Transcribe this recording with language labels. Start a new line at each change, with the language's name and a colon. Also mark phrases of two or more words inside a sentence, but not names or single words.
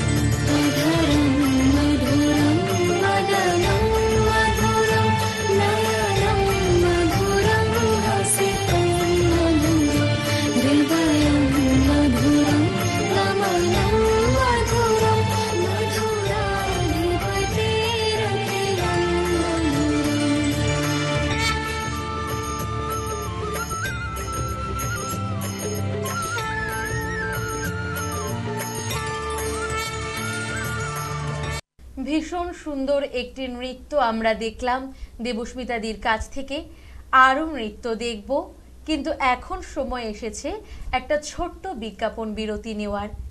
Sanskrit: मधुरं मधुरं वदनं मधुरं नयनं मधुरं हसितं मधुरं हृदयं मधुरं गमनं मधुरं मधुराधिपतिरखिलं मधुरम्
Bangla: ভীষণ সুন্দর একটি নৃত্য আমরা দেখলাম দেবস্মিতাদির কাছ থেকে। আরও নৃত্য দেখব, কিন্তু এখন সময় এসেছে একটা ছোট্ট বিজ্ঞাপন বিরতি নেওয়ার।